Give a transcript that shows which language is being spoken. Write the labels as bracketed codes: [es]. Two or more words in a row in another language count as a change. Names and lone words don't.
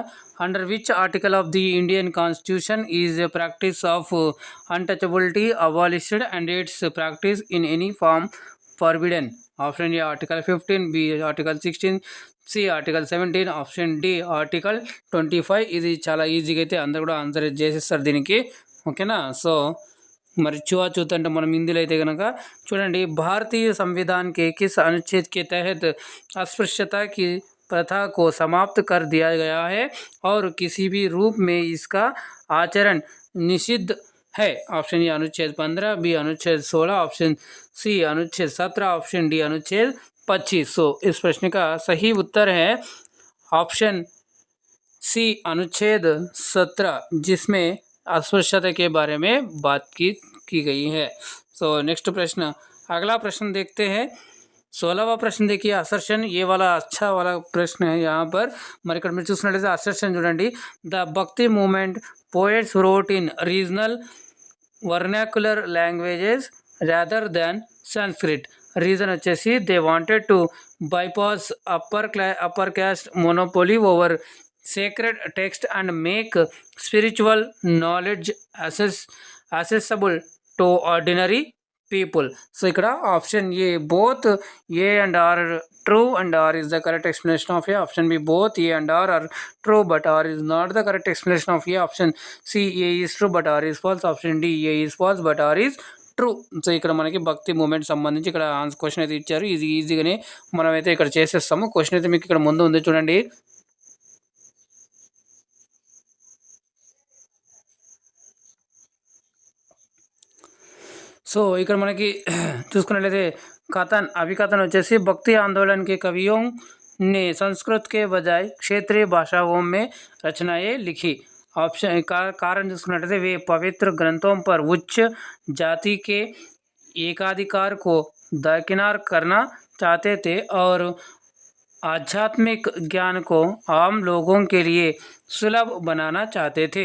[en] Under which article of the Indian constitution is a practice of untouchability abolished and its practice in any form forbidden? Option A article 15, B article 16, C article 17, option D article 25. [te] ఇది చాలా ఈజీగా అయితే అందరు కూడా ఆన్సర్ చేసేస్తారు దీనికి. ఓకేనా. సో మరి छुआछूत అంటే మనం హిందీలో అయితే కనుక చూడండి, [hi] భారతీయ संविधान के किस अनुच्छेद के तहत अस्पृश्यता की प्रथा को समाप्त कर दिया गया है और किसी भी रूप में इसका आचरण निषिद्ध है? [en] option A [hi] अनुच्छेद 15, बी अनुच्छेद 16, [en] option C [hi] अनुच्छेद 17, [en] option D [hi] अनुच्छेद 25. सो इस प्रश्न का सही उत्तर है [en] option C [hi] अनुच्छेद 17, जिसमें अस्पृश्यता के बारे में बात की गई है. सो नेक्स्ट प्रश्न, अगला प्रश्न देखते हैं. 16वां प्रश्न देखिए, असर्शन. ये वाला अच्छा वाला प्रश्न है यहाँ पर. [te] మరి ఇక్కడ మీరు చూసినట్లయితే అసర్షన్ చూడండి. [en] The Bhakti movement poets wrote in regional vernacular languages rather than Sanskrit. రీజన్ వచ్చేసి they wanted to bypass upper caste monopoly over sacred text and make spiritual knowledge accessible to ordinary people. So ikkada option A both A and R true and R is the correct explanation of A. Option B both A and R are true but R is not the correct explanation of A. Option C A is true but R is false. Option D A is false but R is ట్రూ. [te] సో ఇక్కడ మనకి భక్తి మూమెంట్ సంబంధించి ఇక్కడ క్వశ్చన్ అయితే ఇచ్చారు. ఇది ఈజీగానే మనమైతే ఇక్కడ చేసేస్తాము. క్వశ్చన్ అయితే మీకు ఇక్కడ ముందు ఉంది చూడండి. సో ఇక్కడ మనకి చూసుకున్నట్లయితే [hi] कथन अभिकथन వచ్చేసి भक्ति आंदोलन के कवियों ने संस्कृत के बजाय क्षेत्रीय भाषाओं में रचनाएं लिखी. ऑप्शन कारण చూసుకున్నట్లయితే वे पवित्र ग्रंथों पर उच्च जाति के एकाधिकार को दरकिनार करना चाहते थे और आध्यात्मिक ज्ञान को आम लोगों के लिए सुलभ बनाना चाहते थे.